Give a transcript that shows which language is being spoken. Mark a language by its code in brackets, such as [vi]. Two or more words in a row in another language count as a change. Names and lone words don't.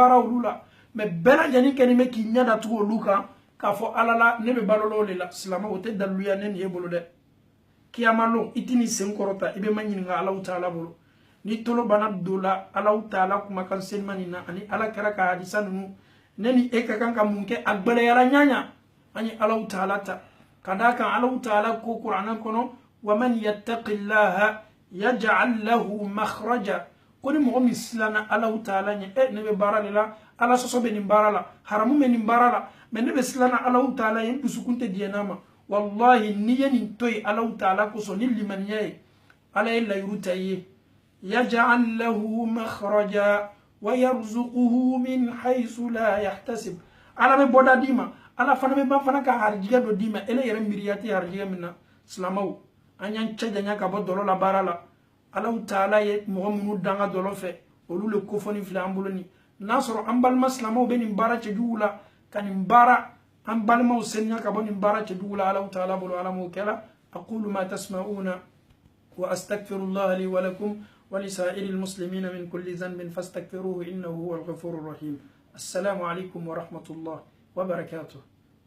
[bm] baara olu la mais bɛɛ lajɛlen kɛlen bɛ k'i ɲɛ datugu olu kan k'a fɔ ala la ne bɛ balo o de la silama o tɛ daliluya ne nin ye bolo dɛ kiyama lon i tɛ nin sen kɔrɔta i bɛ ma ɲininka alaw taala bolo ni tolo bana don la alaw taala kumakan senima nin na ani ala kɛra ka hadisa ninnu ne ni e ka kan ka mun kɛ a gbɛlɛyara ɲaɲa an ye alaw taala ta ka d'a kan alaw taala ko kuranɛ kɔnɔ [ar] ومن يتق الله يجعل له مخرجا [bm] ko ni mɔgɔ min silanna alaw taala ɲɛ ne bɛ baara de la ala sɔsɔ bɛ nin baara la haramu bɛ nin baara la mais ne bɛ silanna alaw taala ye n dusukun tɛ diɲɛ n'a ma wallahi n'i ye nin to yen alaw taala kosɔn ni limaniya ye ala ye layiru ta i ye yaj'al [ar] له مخرجا ويرزقه من حيث لا يحتسب [bm] ala bɛ bɔda d'i ma ala fana bɛ ban fana ka harijigɛ dɔ d'i ma ele yɛrɛ miiriya tɛ harijigɛ min na silamaw an y'an cɛ janya ka bɔ dɔlɔ la baara la alaw taala ye mɔgɔ minnu danga dɔlɔ fɛ olu le kofɔni filɛ an bolo ni n'a sɔrɔ an balima silamaw bɛ nin baara cɛjugu la ka nin baara an balimaw seniya ka bɔ nin baara cɛjugu la alaw taala bolo ala m'o kɛla [ar] أقول ما تسمعون وأستغفر الله لي ولكم ولسائر المسلمين من كل ذنب فاستغفروه إنه هو الغفور الرحيم السلام عليكم ورحمة الله وبركاته